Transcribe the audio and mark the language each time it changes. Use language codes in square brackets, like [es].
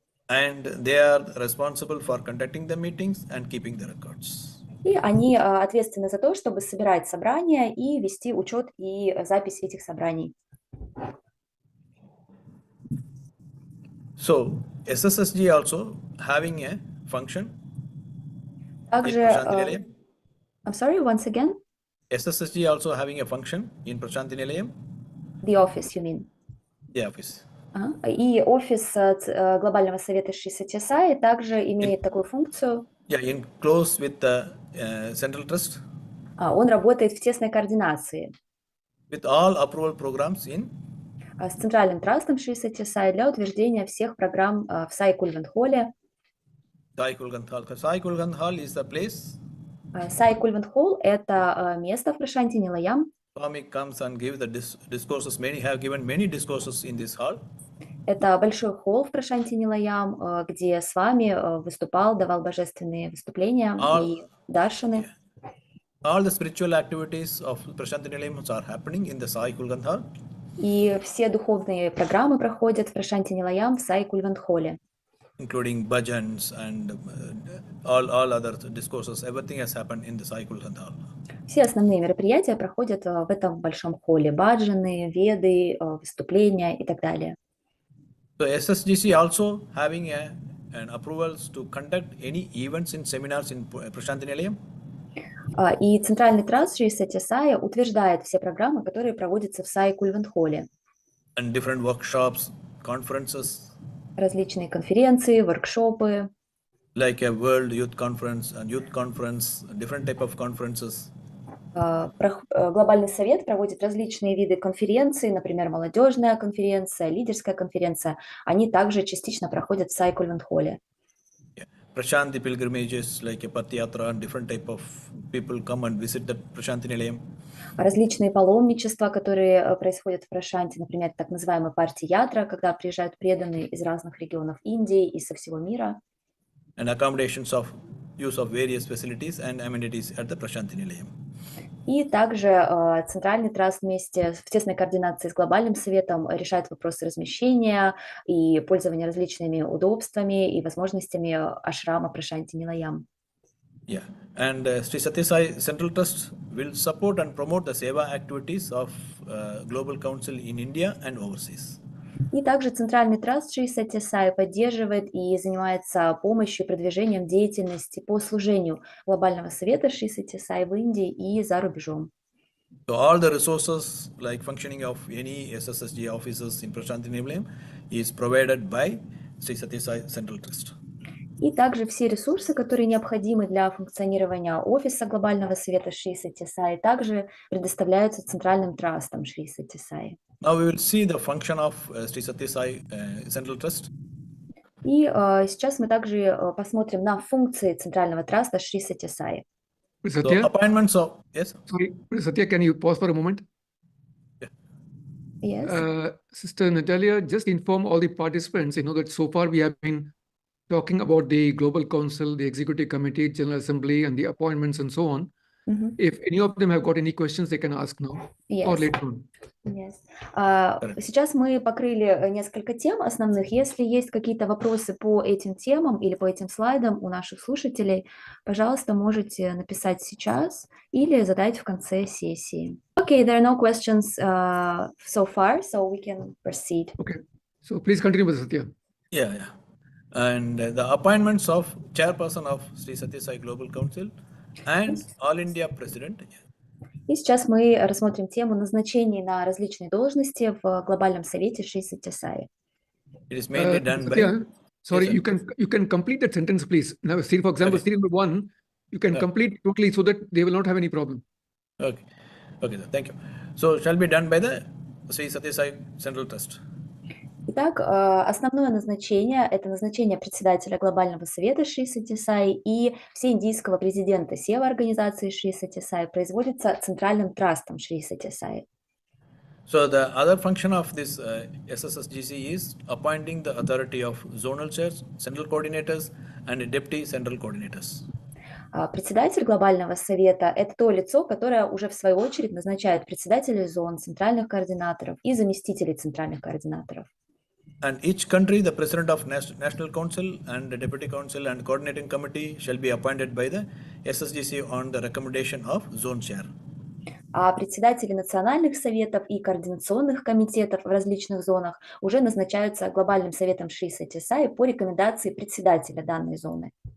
[en] And they are responsible for conducting the meetings and keeping the records. [ru] и они ответственны за то, чтобы собирать собрания и вести учет и запись этих собраний. [en] So SSSG also having a function in [ru] Также, [en] Prashanti Nilayam. I'm sorry, once again. SSSG also having a function in Prashanti Nilayam? The office, you mean? The office. [ru] И офис Глобального совета Шри Сатья Саи также имеет такую функцию. [en] Yeah, in close with the Central Trust. [ru] Он работает в тесной координации [en] With all approval programs in? [ru] с Центральным трастом Шри Сатья Саи для утверждения всех программ в Саи Кульвант-холле. [en] Sai Kulgandhal. Sai Kulgandhal is the place. [ru] Саи Кульвант-холл – это место в Прашанти Нилаям. [en] Swami comes and gives the discourses. Many have given many discourses in this hall. [ru] Это большой холл в Прашанти Нилаям, где с вами выступал, давал божественные выступления и даршаны. [en] All the spiritual activities of Prashanti Nilayam are happening in the Sai Kulgandhal. [ru] И все духовные программы проходят в Прашанти Нилаям в Саи Кульвант-холле. [en] Including bhajans and all other discourses. Everything has happened in the Sai Kulgandhal. [ru] Все основные мероприятия проходят в этом большом холле. Баджаны, веды, выступления и так далее. [en] So SSGC also having an approvals to conduct any events and seminars in Prashanti Nilayam. [ru] И Центральный траст Шри Сатья Саи утверждает все программы, которые проводятся в Саи Кульвант-холле. [en] And different workshops, conferences. [ru] Различные конференции, воркшопы. [en] Like a World Youth Conference and Youth Conference, different type of conferences. [ru] Глобальный совет проводит различные виды конференций, например, молодежная конференция, лидерская конференция. Они также частично проходят в Саи Кульвант-холле. [en] Prashanti pilgrimages like a Patiyatra and different type of people come and visit the Prashanti Nilayam. [ru] Различные паломничества, которые происходят в Прашанти, например, так называемый Парти-ятра, когда приезжают преданные из разных регионов Индии и со всего мира. [en] And accommodations of use of various facilities and amenities at the Prashanti Nilayam. [ru] И также Центральный траст вместе в тесной координации с Глобальным советом решает вопросы размещения и пользования различными удобствами и возможностями ашрама Прашанти Нилаям. [en] Yeah, and Sri Satya Sai Central Trust will support and promote the seva activities of Global Council in India and overseas. [ru] И также Центральный траст Шри Сатья Саи поддерживает и занимается помощью и продвижением деятельности по служению Глобального совета Шри Сатья Саи в Индии и за рубежом. [en] So all the resources like functioning of any SSSG offices in Prashanti Nilayam is provided by Sri Satya Sai Central Trust. [ru] И также все ресурсы, которые необходимы для функционирования офиса Глобального совета Шри Сатья Саи, также предоставляются Центральным трастом Шри Сатья Саи. [en] Now we will see the function of Sri Satya Sai Central Trust. [ru] И сейчас мы также посмотрим на функции Центрального траста Шри Сатья Саи. [en] So Satya, appointments of yes. sorry, Satya, can you pause for a moment? Yes. Sister Natalia, just inform all the participants, that so far we have been talking about the Global Council, the Executive Committee, General Assembly, and the appointments and so on. Мгм. If any of them have got any questions, they can ask now or Yes. later on. Yes. [ru] Сейчас мы покрыли несколько тем основных. Если есть какие-то вопросы по этим темам или по этим слайдам у наших слушателей, пожалуйста, можете написать сейчас или задать в конце сессии. [en] Okay, there are no questions so far, so we can proceed. Okay. So please continue, Satya. Yeah, yeah. And the appointments of chairperson of Sri Satya Sai Global Council and All India President. [ru] И сейчас мы рассмотрим тему назначений на различные должности в Глобальном совете Шри Сатья Саи. [en] It is mainly done by. Satya, sorry, Yes, sir. you can complete that sentence, please. Now, see, for example, Okay. serial number 1, you can Yeah. complete totally so that they will not have any problem. Okay, okay, sir, thank you. So shall be done by the Sri Satya Sai Central Trust. [ru] Итак, основное назначение – это назначение председателя Глобального совета Шри Сатья Саи и всеиндийского президента Сева организации Шри Сатья Саи производится Центральным трастом Шри Сатья Саи. [en] So the other function of this SSSGC is appointing the authority of zonal chairs, central coordinators, and deputy central coordinators. [ru] Председатель Глобального совета – это то лицо, которое уже в свою очередь назначает председателей зон, центральных координаторов и заместителей центральных координаторов. [en] And each country, the president of National Council and the deputy council and coordinating committee shall be appointed by the SSGC on the recommendation of zone chair. [ru] А председатели национальных советов и координационных комитетов в различных зонах уже назначаются Глобальным советом Шри Сатья Саи по рекомендации председателя данной зоны.